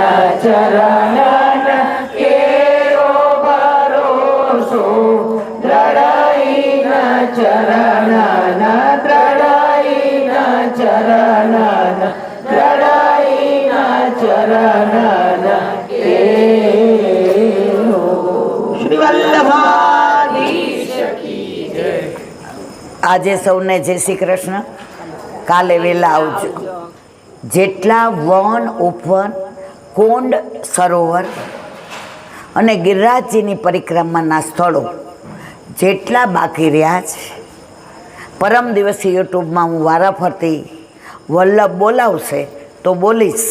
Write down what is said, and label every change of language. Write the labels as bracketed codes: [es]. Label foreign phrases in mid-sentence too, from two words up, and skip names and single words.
[bra] चरण न केरो भरोसो द्रढ़ई न चरण न द्रढ़ई न चरण न द्रढ़ई न चरण न केरो। [hi] श्री वल्लभाधीश की जय। [gu] આજે સૌને જય શ્રી કૃષ્ણ. કાલે વહેલા આવજો. જેટલા વન ઉપવન કુંડ સરોવર અને ગિરિરાજજીની પરિક્રમાના સ્થળો જેટલા બાકી રહ્યા છે, પરમ દિવસે યુટ્યુબમાં હું વારાફરતી વલ્લભ બોલાવશે તો બોલીશ.